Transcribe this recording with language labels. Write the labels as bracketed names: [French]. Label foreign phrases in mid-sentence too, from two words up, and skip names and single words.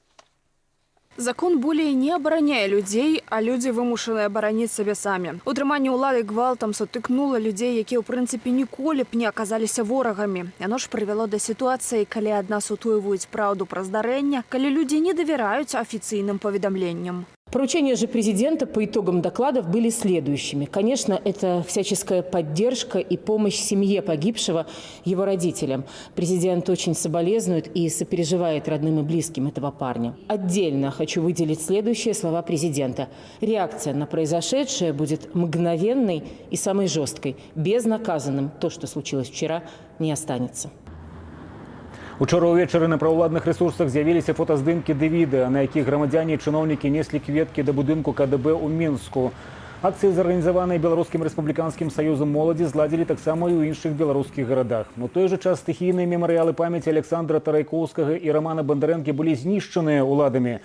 [Belarusian] Закон болей не абараняе людзей, а людзі вымушаныя абараніць сабе самі. Утрыманне ўлады гвалтам сутыкнула людзей, якія ў прынцыпе ніколі б не аказаліся ворагамі. Яно ж прывяло да сітуацыі, калі ад нас утойваюць праўду пра здарэнне, калі людзі не давяраюць афіцыйным паведамленням. [Russian] Поручения же президента по итогам докладов были следующими. Конечно, это всяческая поддержка и помощь семье погибшего, его родителям. Президент очень соболезнует и сопереживает родным и близким этого парня. Отдельно хочу выделить следующие слова президента. Реакция на произошедшее будет мгновенной и самой жесткой. Безнаказанным то, что случилось вчера, не останется. [Belarusian] Учора ўвечары на праўладных рэсурсах з'явіліся фотаздымкі ды відэа, на якіх грамадзяне і чыноўнікі неслі кветкі да будынку КДБ ў Мінску. Акцыі, зарганізаваныя Беларускім рэспубліканскім саюзам моладзі, зладзілі таксама і ў іншых беларускіх гарадах. У той жа час стыхійныя мемарыялы памяці Александра Тарайкоўскага і Рамана Бандарэнкі былі знішчаныя ўладамі.